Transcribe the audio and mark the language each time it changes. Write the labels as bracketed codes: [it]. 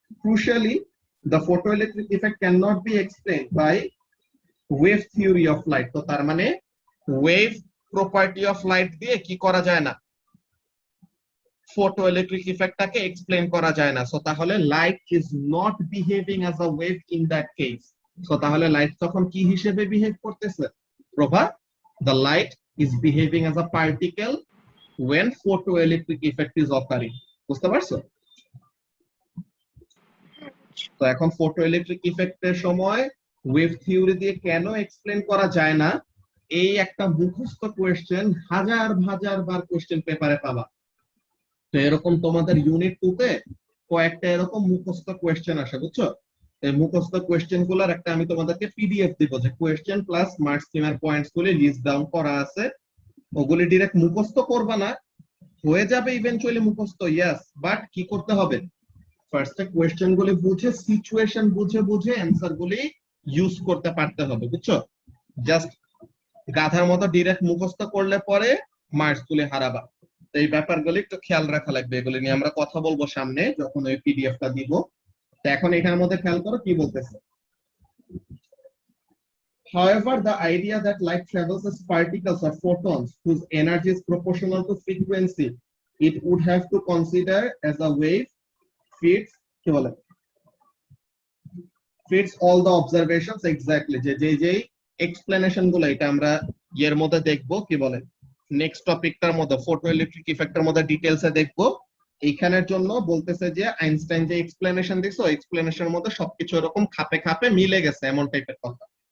[en] Crucially, the photoelectric effect cannot be explained by wave theory of light. [bn] তো তার মানে wave property of light দিয়ে কি করা যায় না? photoelectric ইফেক্টটাকে এক্সপ্লেইন করা যায় না। [en] So তাহলে light is not behaving as a wave in that case. [bn] So তাহলে লাইট তখন কি হিসেবে বিহেভ করতেছে? [en] Prabha, the light is behaving as a particle when photoelectric effect is occurring. [bn] বুঝতে পারছো? তো এখন ফটোইলেকট্রিক ইফেক্টের সময় ওয়েভ থিওরি দিয়ে কেন এক্সপ্লেন করা যায় না, এই একটা মুখস্থ কোয়েশ্চেন হাজার হাজার বার কোয়েশ্চেন পেপারে পাবা। তো এরকম তোমাদের ইউনিট 2 তে কয়েকটা এরকম মুখস্থ কোয়েশ্চেন আসে, বুঝছো? এই মুখস্থ কোয়েশ্চেন গুলোর একটা আমি তোমাদেরকে পিডিএফ দিব, যে কোয়েশ্চেন প্লাস মার্কস স্কিমের পয়েন্টস গুলি লিস্ট ডাউন করা আছে। ওগুলি ডাইরেক্ট মুখস্থ করবা না, হয়ে যাবে ইভেন্চুয়ালি মুখস্থ, ইয়েস, বাট কি করতে হবে, ফার্স্টে কোয়েশ্চেন গুলি বুঝে সিচুয়েশন বুঝে বুঝে অ্যানসার গুলি ইউজ করতে পারতে হবে, বুঝছো? জাস্ট গাধার মতো ডাইরেক্ট মুখস্থ করলে পরে মার্কস গুলি হারাবা। এই ব্যাপারগুলি একটু খেয়াল রাখা লাগবে, এগুলি নিয়ে আমরা কথা বলবো সামনে যখন ওই পিডিএফটা দিব। তো এখন এখানের মধ্যে খেয়াল করো কি বলতেছে। [en] However, the idea that light travels as particles or photons whose energy is proportional to frequency, it would have to consider as a wave fits [bn] কি বলে [en] fits all the observations exactly, [bn] যে এক্সপ্লেনেশন গুলো এটা আমরা এর মধ্যে দেখবো, কি বলে নেক্সট টপিকটার মধ্যে ফটোইলেকট্রিক ইফেক্টের মধ্যে ডিটেইলসে দেখবো। এইখানের জন্য বলতেছে যে আইনস্টাইন যে এক্সপ্লেনেশন দিছো, এক্সপ্লেনেশনের মধ্যে সবকিছু এরকম খাপে খাপে মিলে গেছে, এমন টাইপের কথা।